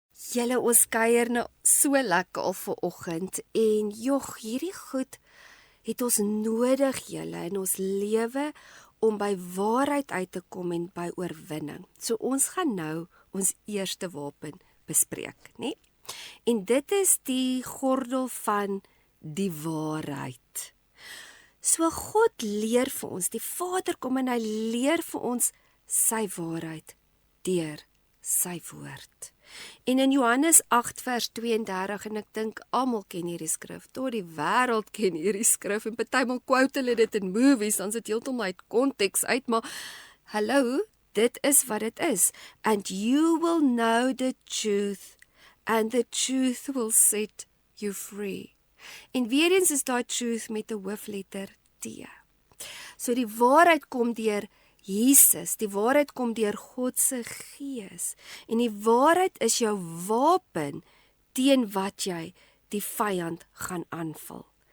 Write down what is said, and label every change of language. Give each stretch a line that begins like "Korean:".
Afrikaans: Julle, ons kuier nou so lekker al vanoggend, en hierdie goed het ons nodig, julle, in ons lewe, om by waarheid uit te kom en by oorwinning. So ons gaan nou ons eerste wapen bespreek, nie? En dit is die gordel van die waarheid. So God leer vir ons, die Vader kom en hy leer vir ons sy waarheid deur sy woord. En in Johannes 8 vers 32, en ek dink almal ken hierdie skrif, tot die wêreld ken hierdie skrif, en partymal quote hulle dit in movies, dan sit heeltemal uit konteks uit, maar hallo, dit is wat dit is.
English: And you will know the truth, and the truth will set you free.
Afrikaans: En weer eens is daai truth met 'n hoofletter T. So die waarheid kom deur Jesus, die waarheid kom deur God se Gees, en die waarheid is jou wapen teen wat jy die vyand gaan aanval.